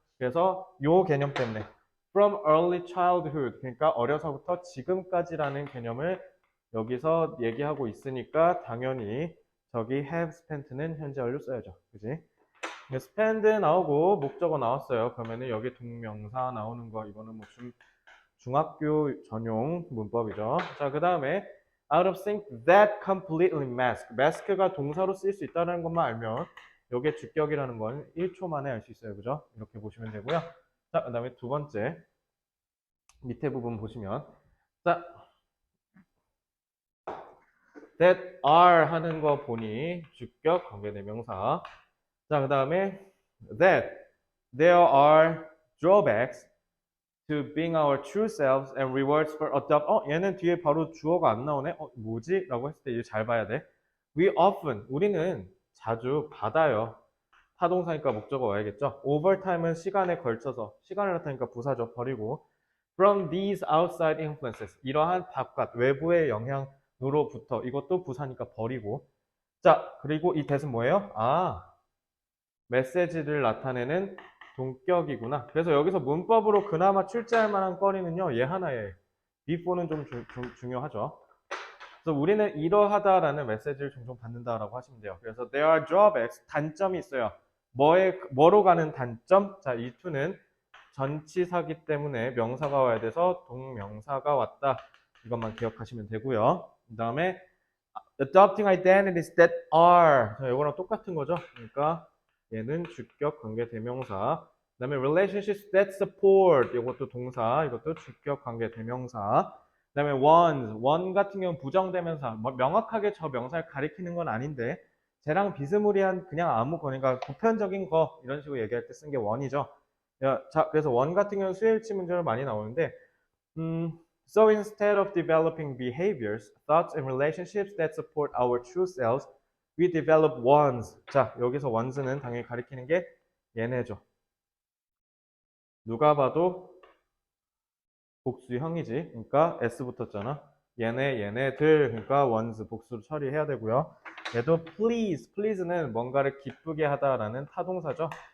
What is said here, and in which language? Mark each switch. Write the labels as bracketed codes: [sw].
[ko] 그래서 요 개념 때문에 [en] from early childhood [ko] 그러니까 어려서부터 지금까지라는 개념을 여기서 얘기하고 있으니까 당연히 저기 have spent는 현재 완료 써야죠. 그지? spend 나오고 목적어 나왔어요. 그러면은 여기 동명사 나오는 거 이거는 뭐 중학교 전용 문법이죠. 자, 그 다음에 [en] out of sync that completely mask. [ko] mask가 동사로 쓰일 수 있다는 것만 알면 이게 주격이라는 건 1초 만에 알 수 있어요. 그죠? 이렇게 보시면 되고요. 자, 그 다음에 두 번째 밑에 부분 보시면 자, that are 하는 거 보니 주격 관계대명사. 자, 그 다음에 [en] that there are drawbacks to being our true selves and rewards for adopt. [ko] 얘는 뒤에 바로 주어가 안 나오네. 뭐지? 라고 했을 때 이제 잘 봐야 돼. We often, 우리는 자주 받아요. 타동사니까 목적어 와야겠죠. overtime은 시간에 걸쳐서, 시간을 나타내니까 부사죠. 버리고. [en] from these outside influences, [ko] 이러한 바깥, 외부의 영향으로부터, 이것도 부사니까 버리고. 자, 그리고 이 대은 뭐예요? 메시지를 나타내는 동격이구나. 그래서 여기서 문법으로 그나마 출제할 만한 거리는요, 얘 하나에 before는 좀 중요하죠. 그래서 우리는 이러하다라는 메시지를 종종 받는다라고 하시면 돼요. 그래서 there are drawbacks, 단점이 있어요. 뭐로 가는 단점? 자, 이 to는 전치사기 때문에 명사가 와야 돼서 동명사가 왔다. 이것만 기억하시면 되고요. 그 다음에 [en] adopting identities that are. [ko] 자, 이거랑 똑같은 거죠. 그러니까 얘는 주격 관계 대명사. 그다음에 [en] relationships that support. [ko] 이것도 동사. 이것도 주격 관계 대명사. 그다음에 one 같은 경우는 부정대명사. 뭐 명확하게 저 명사를 가리키는 건 아닌데 쟤랑 비스무리한 그냥 아무 거니까 보편적인 거 이런 식으로 얘기할 때 쓴 게 one이죠. 자, 그래서 one 같은 경우는 수일치 문제로 많이 나오는데 [en] So instead of developing behaviors, thoughts, and relationships that support our true selves, we develop ones. [ko] 자, 여기서 ones는 당연히 가리키는 게 얘네죠. 누가 봐도 복수형이지. 그러니까 S 붙었잖아. 얘네들. 그러니까 ones 복수로 처리해야 되고요. 얘도 please는 뭔가를 기쁘게 하다라는 타동사죠.